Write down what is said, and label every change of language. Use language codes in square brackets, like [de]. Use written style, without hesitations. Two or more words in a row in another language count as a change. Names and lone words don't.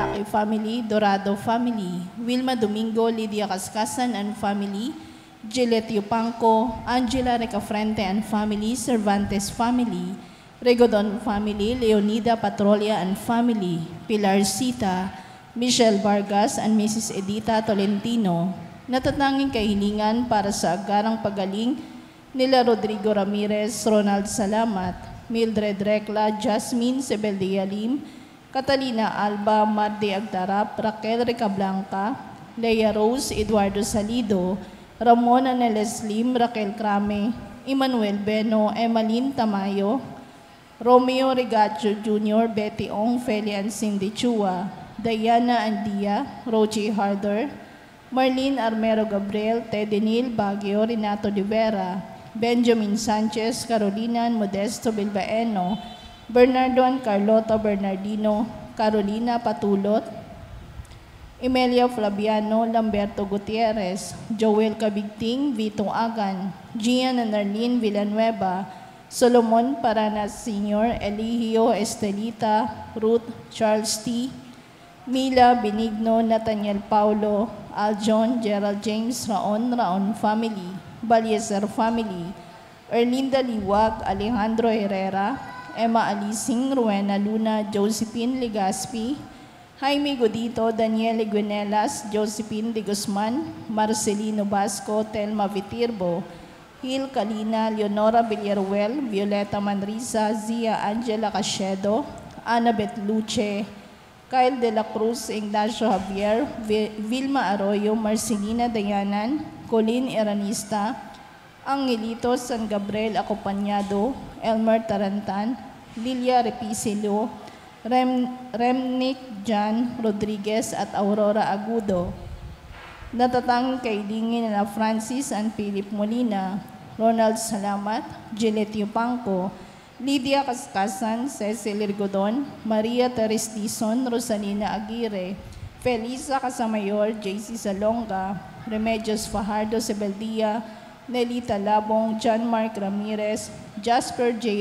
[en] family, Dorado family, Wilma Domingo, Lydia Cascasan and family, Gillette Yupanco, Angela Recafrente and family, Cervantes family, Regodon family, Leonida Patrolia and family, Pilar Sita, Michelle Vargas and Mrs. [tl] Edita Tolentino. Natatanging kahilingan para sa agarang pagaling nila Rodrigo Ramirez, Ronald Salamat, Mildred Recla, Jasmine Sebeldialim, Catalina Alba, Mardi Agdarap, Raquel Recablanca, Leia Rose, Eduardo Salido, Ramon Aneles Lim, Raquel Crame, Emmanuel Beno, Emmaline Tamayo, Romeo Regacho Jr., Betty Ong, Feli and Cindy Chua, Diana Andia, Rochi Harder, Marlene Armero Gabriel, Teddy Neal Baguio, Renato de Vera, Benjamin Sanchez, Carolina Modesto Bilbaeno, Bernardo and Carlota Bernardino, Carolina Patulot, Emelia Flaviano, Lamberto Gutierrez, Joel Cabigting, Vito Agan, Gian and Arlene Villanueva, Solomon Paranas Sr., Eligio Estelita, Ruth Charles T., Mila Benigno, Nathaniel Paulo, Aljon, Gerald James, Raon family, Balyeser family, Erlinda Liwag, Alejandro Herrera, Emma Alising, Rowena Luna, Josephine Legaspi, Jaime Godito, Daniel Guinelas, Josephine de Guzman, Marcelino Basco, Telma Vitirbo, Hil Kalina, Leonora Villaruel, Violeta Manrisa, Zia Angela Cachedo, Annabeth Luce, Kyle De La Cruz, Ignacio Javier, Vilma Arroyo, Marcelina Dayanan, Colin Eranista, Angelito San Gabriel Acompañado, Elmer Tarantan, Lilia Repisilio, Remnick Jan Rodriguez at Aurora Agudo. Natatanging kailingin na Francis and Philip Molina, Ronald Salamat, Gillette Yupanco, Lydia Cascasan, Cecil Irgodon, Maria Teres Dizon, Rosalina Aguirre, Felisa Casamayor, JC Salonga, Remedios Fajardo Sebeldia, Nelita Labong, John Mark Ramirez, Jasper J.